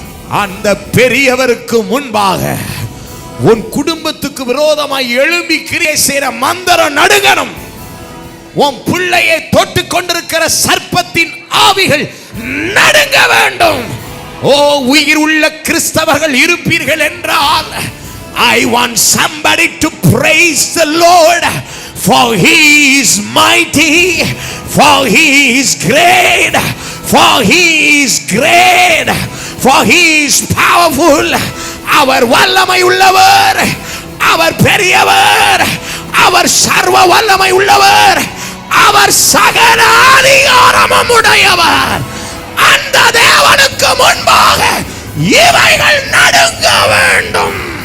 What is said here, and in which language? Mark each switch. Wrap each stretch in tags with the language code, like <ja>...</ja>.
<ta>அந்த பெரியவருக்கு முன்பாக உன் குடும்பத்துக்கு விரோதமாய் எழும்பி கிரியை செய்கிற மந்திரம் நடுங்கணும். உன் பிள்ளையை தொட்டு கொண்டிருக்கிற சர்ப்பத்தின் ஆவிகள் நடுங்க வேண்டும். ஓ, உயிர் உள்ள கிறிஸ்தவர்கள் இருப்பீர்கள் என்றால்,</ta> <en>I want somebody to praise the Lord, for He is mighty, for He is great, for He is great, for He is powerful.</en> <ta>அவர் வல்லமை உள்ளவர், அவர் பெரியவர், அவர் சர்வ வல்லமை உள்ளவர், அவர் சகல அதிகாரமும் உடையவர். அந்த தேவனுக்கு முன்பாக இவைகள் நடுங்க வேண்டும்.</ta>